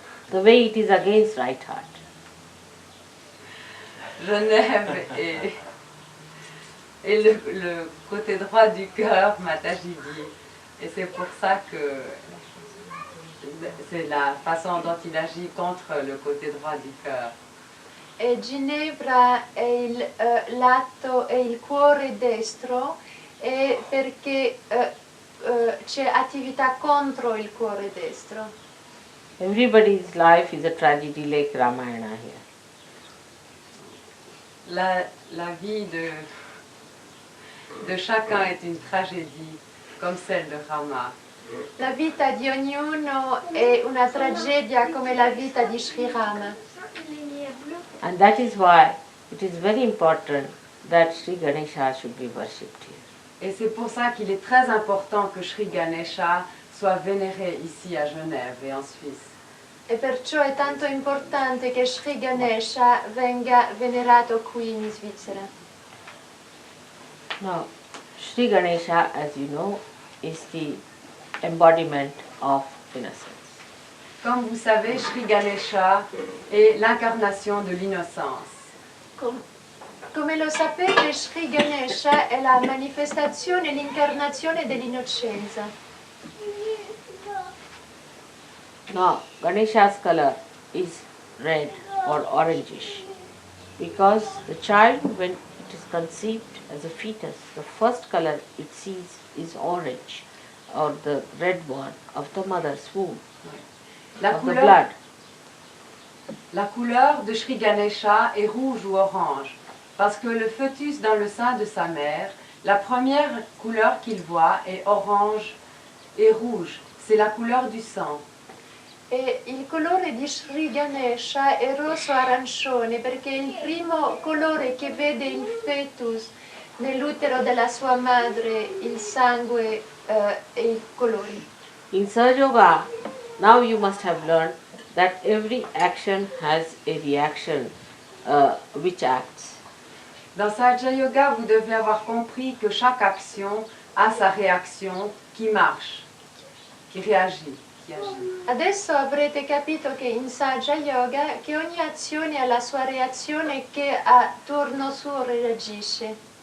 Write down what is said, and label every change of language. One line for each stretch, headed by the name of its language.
English: The way it is against right heart.
French: Genève et le côté droit du cœur, Mataji dit. Et c'est pour ça que c'est la façon dont il agit contre le côté droit du cœur.
Italian: E Ginevra è il lato, è il cuore destro, e perché c'è attività contro il cuore destro.
English: Everybody's life is a tragedy like Ramayana here.
French: La vie de chacun est une tragédie, comme celle de Rama.
Italian: La vita di ognuno è una tragedia come la vita di Sri Rama.
English: And that is why it is very important that Sri Ganesha should be worshipped here.
French: Et c'est pour ça qu'il est très important que Sri Ganesha soit vénéré ici à Genève et en Suisse.
Italian: E perciò è tanto importante che Sri Ganesha venga venerato qui in Svizzera.
English: Now, Sri Ganesha, as you know, is the embodiment of innocence.
French: Comme vous savez, Sri Ganesha est l'incarnation de l'innocence.
Italian: Come lo sapete, Sri Ganesha è la manifestazione, l'incarnazione dell'innocenza.
English: Now, Ganesha's color is red or orangish because the child, when it is conceived as a fetus, the first color it sees is orange or the red one of the mother's womb, of the blood.
French: La couleur de Sri Ganesha est rouge ou orange parce que le fœtus dans le sein de sa mère, la première couleur qu'il voit est orange et rouge. C'est la couleur du sang.
Italian: E il colore di Sri Ganesha è rosso-arancione perché è il primo colore che vede il fetus nell'utero della sua madre, il sangue e i colori.
English: in Sahaja Yoga, now you must have learned that every action has a reaction which acts.
French: Dans Sahaja Yoga, vous devez avoir compris que chaque action a sa réaction qui marche, qui réagit, qui agit.
Italian: Adesso avrete capito che in Sahaja Yoga che ogni azione ha la sua reazione che a turno suo reagisce.